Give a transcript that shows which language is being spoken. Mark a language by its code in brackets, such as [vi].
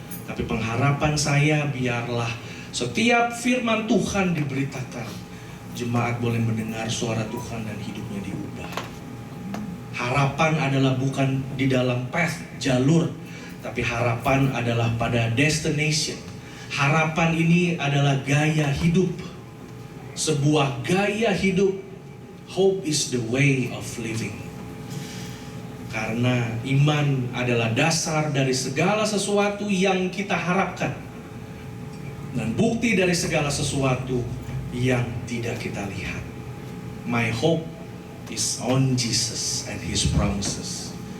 [id] Tapi pengharapan saya, biarlah setiap firman Tuhan diberitakan, jemaat boleh mendengar suara Tuhan dan hidupnya diubah. Harapan adalah bukan di dalam path, jalur, tapi harapan adalah pada destination. Harapan ini adalah gaya hidup. Sebuah gaya hidup. [en] Hope is the way of living. [id] Karena iman adalah dasar dari segala sesuatu yang kita harapkan. Dan bukti dari segala sesuatu yang tidak kita lihat. [en] My hope is on Jesus and His promises.